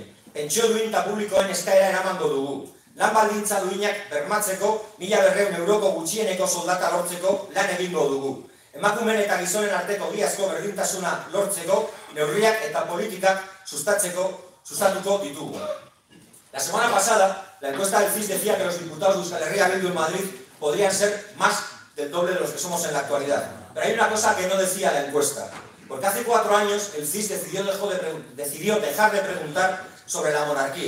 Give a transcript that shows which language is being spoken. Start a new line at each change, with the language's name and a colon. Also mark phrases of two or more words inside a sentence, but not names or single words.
Basque: Pentsio duin eta publikoen eskaera eramango dugu. Lan baldintza duinak bermatzeko 1.200 euroko gutxieneko soldata lortzeko lan egingo dugu. Emakumeen eta gizonen arteko egiazko berdintasuna lortzeko neurriak eta politikak sustatuko ditugu.
Spanish: La semana pasada, la encuesta del CIS decía que los diputados de Euskal Herria Bildu en Madrid podrían ser más del doble de los que somos en la actualidad. Pero hay una cosa que no decía la encuesta. Porque hace 4 años el CIS decidió dejar de preguntar sobre la monarquía.